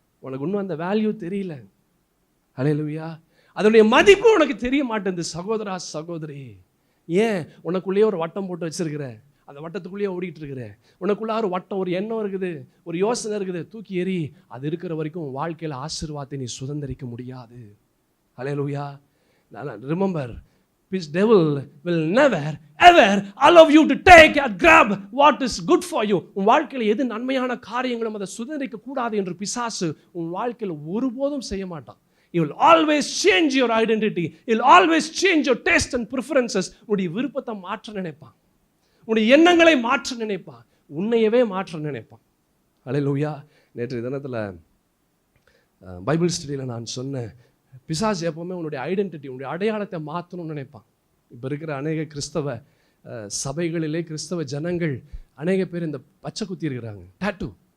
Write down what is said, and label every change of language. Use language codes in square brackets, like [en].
[ta] உனக்கு இன்னும் அந்த வேல்யூ தெரியல. ஹல்லேலூயா. அதனுடைய மதிப்பு உனக்கு தெரிய மாட்டேங்குது சகோதரா, சகோதரி. ஏன்? உனக்குள்ளேயே ஒரு வட்டம் போட்டு வச்சிருக்கிற, அந்த வட்டத்துக்குள்ளேயே ஓடிட்டு இருக்கிற. உனக்குள்ள ஒரு வட்டம், ஒரு எண்ணம் இருக்குது, ஒரு யோசனை இருக்குது, தூக்கி எறி. அது இருக்கிற வரைக்கும் வாழ்க்கையில் ஆசீர்வாதத்தை நீ சுதந்திரிக்க முடியாது. ஹல்லேலூயா. [en] Remember, this devil will never ever allow you to take and grab what is good for you. [ta] உன் வாழ்க்கையில் எது நன்மையான காரியங்களும் அதை சுதந்திரிக்க கூடாது என்று பிசாசு உன் வாழ்க்கையில் ஒருபோதும் செய்ய மாட்டான். [en] He will always change your identity. He will always change your taste and preferences. [ta] உன்னுடைய விருப்பத்தை மாற்ற நினைப்பான், உன்னுடைய எண்ணங்களை மாற்ற நினைப்பான், உன்னையவே மாற்ற நினைப்பான். ஹல்லேலூயா. நேற்று தினத்தில் பைபிள் ஸ்டடியில் நான் சொன்னேன், பிசாசு எப்பவுமே உன்னுடைய ஐடென்டிட்டி, உன்னுடைய அடையாளத்தை மாற்றணும்னு நினைப்பான். இப்போ இருக்கிற அநேக கிறிஸ்தவ சபைகளிலே கிறிஸ்தவ ஜனங்கள் அநேக பேர் இந்த பச்சை குத்தி இருக்கிறாங்க, டாட்டூ.